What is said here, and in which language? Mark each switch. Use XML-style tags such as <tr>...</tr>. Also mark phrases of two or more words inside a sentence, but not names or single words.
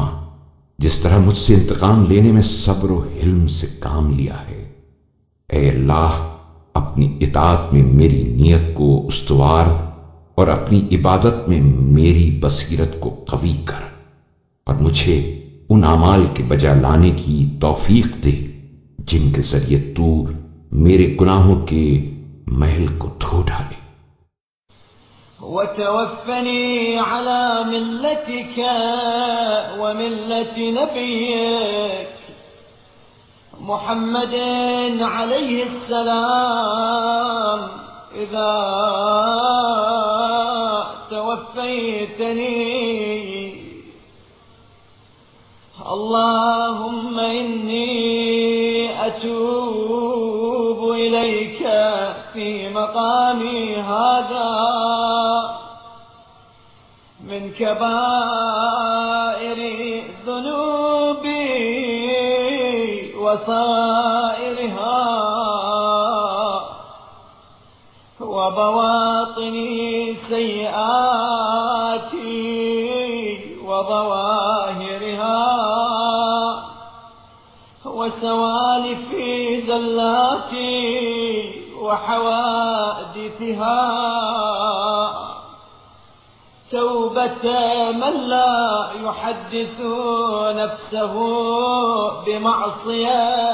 <ur>جس طرح مجھ سے انتقام لینے میں صبر اور حلم سے کام لیا ہے، اے اللہ اپنی اطاعت میں میری نیت کو استوار اور اپنی عبادت میں میری بصیرت کو قوی کر اور مجھے ان اعمال کے بجا لانے کی توفیق دے جن کے ذریعے تو میرے گناہوں کے محل کو دھو ڈالے.</ur> <ar>وتوفني على ملتك وملة نبيك محمد عليه السلام إذا توفيتني. اللهم إني أتوب إليك في مقامي هذا من كبائر ذنوبي وسائرها وبواطني سيئاتي وظواهرها وسوالف زلاتي وحوادثها توبة من لا يحدث نفسه بمعصية</ar>